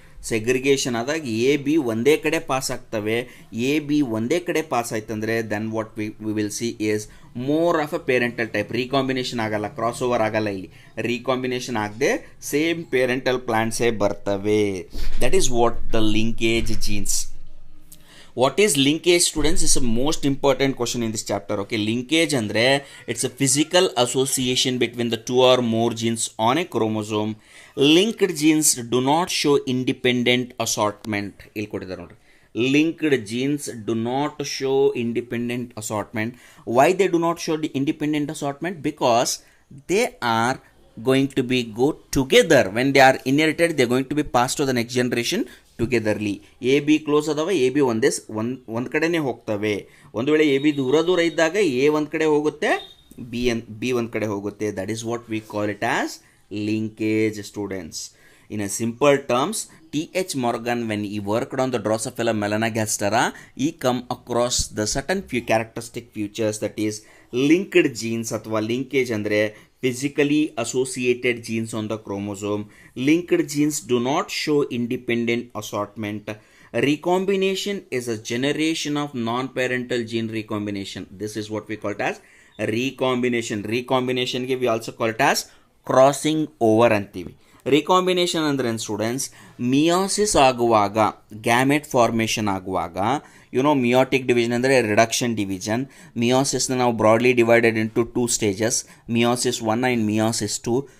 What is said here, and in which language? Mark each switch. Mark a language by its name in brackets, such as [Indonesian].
[Kannada] Segregation ಆದಾಗ A B ಒಂದೇ ಕಡೆ ಪಾಸ್ ಆಗ್ತವೆ. ಎ ಬಿ ಒಂದೇ ಕಡೆ pass ಆಯ್ತಂದರೆ [English] Then what we will see is more of a parental type. [Kannada] Recombination ಆಗಲ್ಲ, ಕ್ರಾಸ್ ಓವರ್ ಆಗಲ್ಲ. ಇಲ್ಲಿ ರೀಕಾಂಬಿನೇಷನ್ ಆಗದೆ ಸೇಮ್ ಪೇರೆಂಟಲ್ ಪ್ಲಾಂಟ್ಸೇ ಬರ್ತವೆ. [English] That is what the linkage genes. What is linkage, students? Is a most important question in this chapter. Okay, linkage andre it's a physical association between the two or more genes on a chromosome. Linked genes do not show independent assortment. [Kannada] ಇಲ್ಲಿ ಕೊಟ್ಟಿದ್ದಾರೆ ನೋಡ್ರಿ, [English] linked genes do not show independent assortment. Why they do not show the independent assortment? Because they are going to be go together. When they are inherited, they are going to be passed to the next generation ಟುಗೆದರ್ಲಿ. [Kannada] A be close ಅದಾವ, A B ಒಂದು ಕಡೆನೇ ಹೋಗ್ತವೆ. ಒಂದು ವೇಳೆ A B ದೂರ ಇದ್ದಾಗ A ಒಂದು ಕಡೆ ಹೋಗುತ್ತೆ, ಬಿ ಒಂದು ಕಡೆ ಹೋಗುತ್ತೆ. [English] That is what we call it as linkage, students. In a simple terms, T.H. Morgan, when he worked on the Drosophila melanogastera, he come across the certain few characteristic features, that is linked genes [Kannada] ಅಥವಾ [English] linkage [Kannada] ಅಂದರೆ [English] physically associated genes on the chromosome. Linked genes do not show independent assortment. Recombination is a generation of non-parental gene recombination. This is what we call it as recombination. Recombination ಗೆ we also call it as crossing over [Kannada] ಅಂತೀವಿ. Recombination ಅಂದ್ರೆ students, meiosis ಆಗುವಾಗ, gamete formation ಆಗುವಾಗ, meiotic division ಅಂದರೆ reduction division. ಮಿಯೋಸಿಸ್ನ ನಾವು [English] broadly divided into 2 stages, [Kannada] meiosis 1 and meiosis 2.